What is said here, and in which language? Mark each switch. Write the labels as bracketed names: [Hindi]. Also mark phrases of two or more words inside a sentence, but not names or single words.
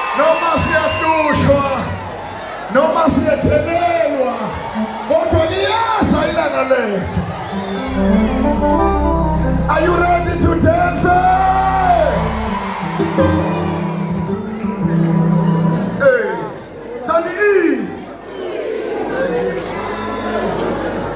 [Zulu] noma siyahlushwa, noma siyathelelwa, kodwa liyeza ilanga lethu. [English] Are you ready to dance? Hey, Tani E. Thank you, Jesus.